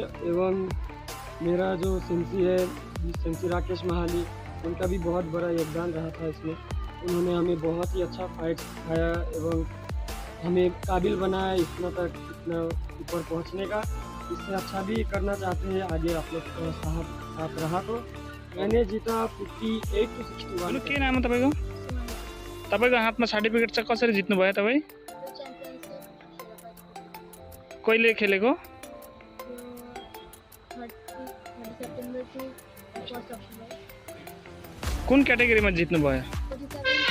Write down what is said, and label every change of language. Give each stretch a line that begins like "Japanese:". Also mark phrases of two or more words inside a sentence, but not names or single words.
Hindi: एवं मेरा जो सेंसी राकेश महाली उनका भी बहुत बड़ा योगदान रहा था इसमें। उन्होंने हमें बहुत ही अच्छा फाइट सिखाया एवं हमें काबिल बनाया इतना ऊपर पहुंचने का। इससे अच्छा भी करना चाहते हैं आगे आप लोग साथ रहा तो। मैंने जीता 58 to 61।
Nepali: के नाम है तपाईँको हातमा सर्टिफिकेट छ? कसरी जित्नु भयो तपाईँ? कहिले खेलेको? कुन क्याटेगरीमा जित्नु भयो?